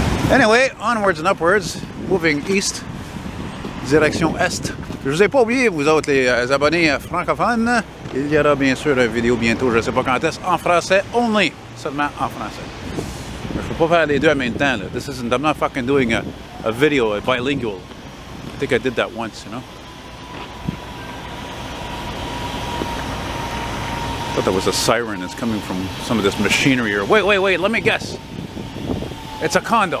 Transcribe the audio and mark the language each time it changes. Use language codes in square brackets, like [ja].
[en] Anyway, onwards and upwards, moving east, [fr] direction est. Je vous ai pas oublié, vous autres les abonnés francophones. Il y aura bien sûr une vidéo bientôt, je ne sais pas quand est-ce, en français only, seulement en français. Il ne faut pas faire les deux en même temps. Là. [en] This isn't, I'm not fucking doing a video, a bilingual. I think I did that once, you know. I thought that was a siren that's coming from some of this machinery. Or wait, let me guess. It's a condo.